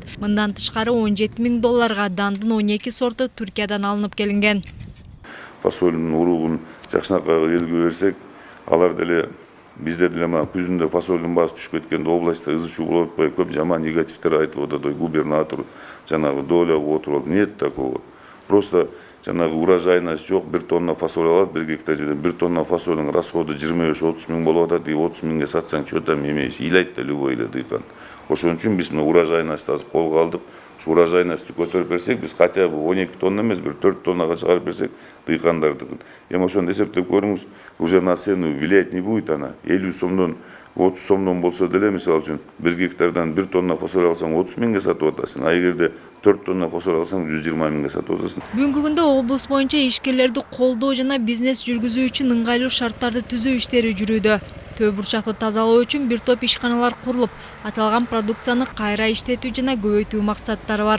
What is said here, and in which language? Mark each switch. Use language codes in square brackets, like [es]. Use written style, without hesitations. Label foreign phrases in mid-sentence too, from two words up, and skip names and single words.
[ky] Мындан тышкары $17 000 дандын 12 сорту Түркиядан алынып келинген. Фасолдун уругун Жакшынакайга элге берсек, алар деле бизде деле мына күзүндө фасолдун баасы түшүп кеткенде областта ызы чуу болуп атпайбы, көп жаман негативдер айтылып атат. Губернатор жанагы доляга отуруп алат. [ru] Нет такого. [ky] Просто жанагы урожайность жок, 1 тонна фасоль алат, 1 гектар жерден 1 тонна фасолдун расходу 25-30 миң болуп атат. 30 миңге сатсаң, [ru] что там имеешь? [ky] Илайт да любой эле дыйкан. Ошон үчүн биз мына урожайность азыр колго алдык. Урожайности көтөрүп берсек, биз [ru] хотя бы [ky] 12 тонна эмес, бир 4 тоннага чыгарып берсек, дыйкандардыкын. Эми ошону эсептеп көрүңүз, [ru] уже на цену влиять не будет она. [ky] 50 сомдон, 30 сомдон болсо деле, мисалы үчүн, 1 гектардан 1 тонна фасоль алсаң 30 миңге сатып атасың, а эгерде 4 тонна фасоль алсаң 120 миңге сатып атасың. Бүгүнкү күндө облус боюнча ишкерлерди колдоо жана бизнес жүргүзүү үчүн ыңгайлуу шарттарды түзүү иштери жүрүүдө. Төө бурчакты тазалоо үчүн бир топ ишканалар курулуп, аталган продукцияны кайра иштетүү жана көбөйтүү максаттары бар.